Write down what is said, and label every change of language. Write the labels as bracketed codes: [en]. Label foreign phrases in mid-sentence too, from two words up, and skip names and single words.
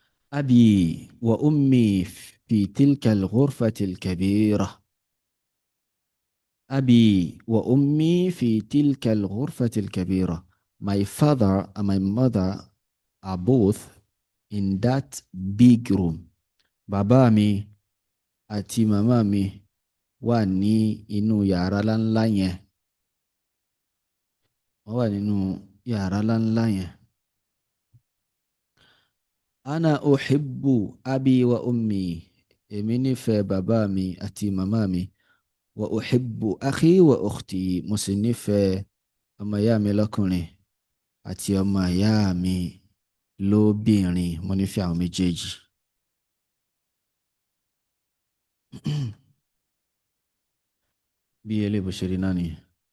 [ar] أبي وأمي في تلك الغرفة الكبيرة. أبي وأمي في تلك الغرفة الكبيرة. [en] My father and my mother are both in that big room. [yo] Bàbá mi àti màmá mi wà ní inú yàrá ńláńlá yẹn. Wọ́n wà nínú yàrá ńláńlá yẹn. [ar] أنا أحب أبي وأمي. [yo] Èmi nífẹ̀ẹ́ bàbá mi àti màmá mi. [ar] وأحب أخي وأختي. [yo] Mo sì nífẹ̀ẹ́ ọmọ ìyá mi lọ́kùnrin àti ọmọ ìyá mi lóbìnrin. Mo nífẹ̀ẹ́ àwọn méjèèjì. Bí eléyìí bó ṣe rí náà nìyẹn.